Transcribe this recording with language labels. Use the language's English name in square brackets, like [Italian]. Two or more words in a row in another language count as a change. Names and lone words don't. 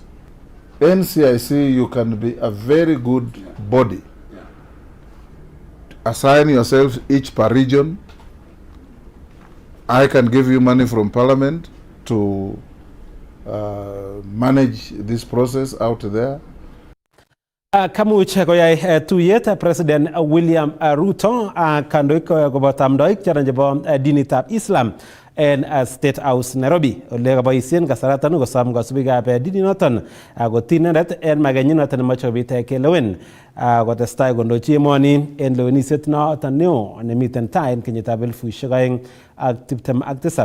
[English] NCIC, you can be a very good body. Assign yourself each per region. I can give you money from Parliament to manage this process out there. [Kalenjin] Kamuch koyai tuyet President William Ruto kandoik koboto amdoik chebo dinitab Islam en State House Nairobi. Ole kaboisien kasaratan kosom kosubikab dini noton ako tinendet en magenyin noton nemoche kobit kelewen kotestai kondochi emoni en lewenisiet noton neo nemiten tai en kenyitab 2027.